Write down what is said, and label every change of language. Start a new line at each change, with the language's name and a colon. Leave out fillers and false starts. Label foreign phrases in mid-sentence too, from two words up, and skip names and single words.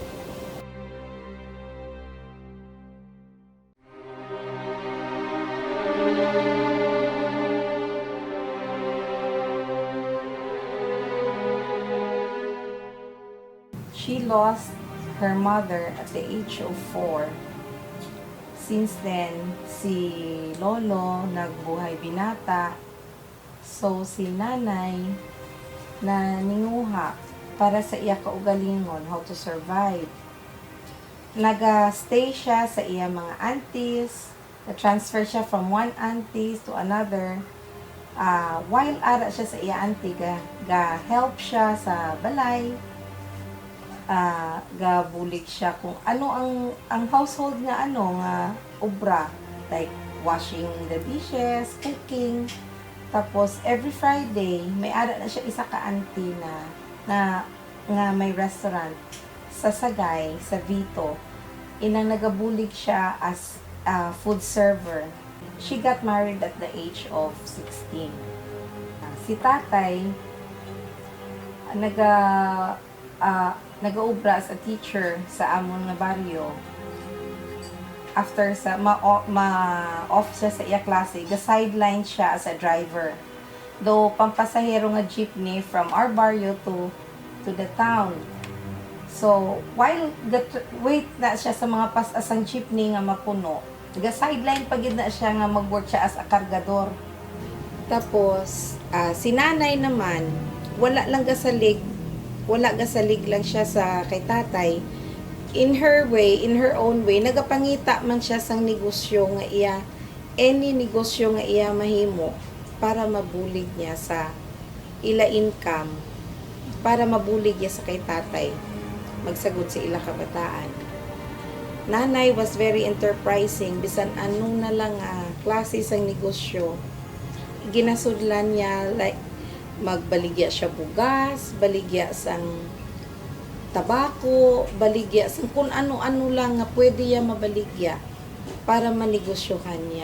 English: She lost her mother at the age of 4. Since then,
Hiligaynon: si Lolo nagbuhay binata. So, si nanay na ninguha para sa iya kaugalingon,
English: how to survive.
Hiligaynon: Naga-stay siya sa iya mga aunties, na-transfer siya
English: from one aunties to another.
Hiligaynon: While ara siya sa iya auntie, ga-help siya sa balay, gabulig siya kung ano ang household nga nga obra,
English: like washing the dishes, cooking.
Hiligaynon: Tapos
English: every Friday
Hiligaynon: may ara na siya isa ka auntie na nga may restaurant sa Sagay, sa Vito. Inang nagabulig siya
English: as food server. She got married at the age of 16.
Hiligaynon: Si tatay nagaobra
English: as a teacher
Hiligaynon: sa amon nga baryo. After sa ma-off siya sa iya klase, ga-sideline siya
English: as a driver. Though
Hiligaynon: pampasahero nga
English: jeepney from our baryo to the town.
Hiligaynon: So, while wait na siya sa mga pas-asang jeepney nga mapuno, ga-sideline pa gid na siya nga mag-work siya
English: as a kargador.
Hiligaynon: Tapos, si nanay naman, wala gasalig lang siya sa kay tatay.
English: In her own way,
Hiligaynon: nagapangita man siya sang negosyo nga iya, any negosyo nga iya mahimo para mabulig niya sa ila income, para mabulig niya sa kay tatay, magsagod sa ila kabataan.
English: Nanay was very enterprising,
Hiligaynon: bisan anong na lang klase sang negosyo, ginasudlan niya, like magbaligya siya bugas, baligya sang tabako, baligya sang kung ano-ano lang nga pwede ya mabaligya para manegosyohan niya.